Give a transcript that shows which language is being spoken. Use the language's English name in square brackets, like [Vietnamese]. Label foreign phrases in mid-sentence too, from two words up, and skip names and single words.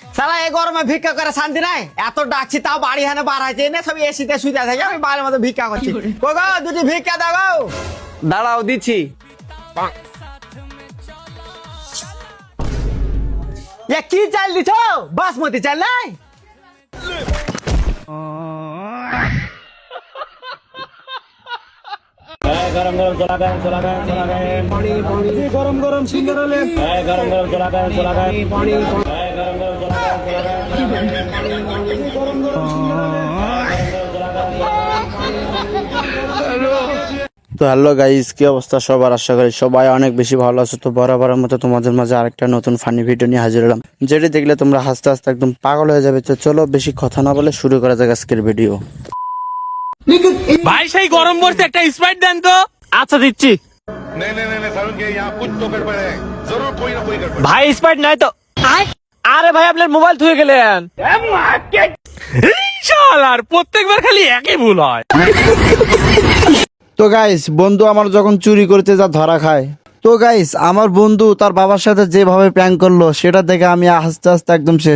[Bangla] সালা এই গরমে ভিক্ষা করে শান্তি নাই, এত ডাকছি তাও বাড়ি হানে বাড়াইছে না, সব এসিতে শুতে থাকে, আমি বাড়ির মতো ভিক্ষা করছি। গো দুটি ভিক্ষা দাও গো। দাঁড়াও দিচ্ছি। এ কি চাল দিছ? বাসমতি চাল নাই? [Hindi] गरम गरम चला गए पानी पानी गरम गरम सुंदर ले गरम गरम चला गए पानी गरम गरम चला [Bangla] তো [English] hello guys, [Bangla] কি অবস্থা সবার? আশা করি সবাই অনেক বেশি ভালো আছো। তো বরাবরের মতো তোমাদের মাঝে আরেকটা নতুন [English] funny video [Bangla] নিয়ে হাজির হলাম, যেটি দেখলে তোমরা হাসতে হাসতে একদম পাগল হয়ে যাবে। তো চলো বেশি কথা না বলে শুরু করা যাক আজকের ভিডিও। ভাই সেই গরম পড়ছে, একটা স্প্রাইট দেন তো। আচ্ছা দিচ্ছি। [Hindi] नहीं सारुण के यहाँ कुछ तो गड़बड़ है, जरूर कोई ना कोई गड़बड़। [Bangla] ভাই স্প্রাইট নাই তো। আরে ভাই আপনার মোবাইল থুয়ে গেলেন। শালার প্রত্যেকবার খালি একই ভুল হয়। তো গাইস, বন্ধু আমার যখন চুরি করতে যা ধরা খায়, তো গাইস আমার বন্ধু তার বাবার সাথে যেভাবে প্র্যাঙ্ক করলো সেটা দেখে আমি আস্তে আস্তে একদম শেষ।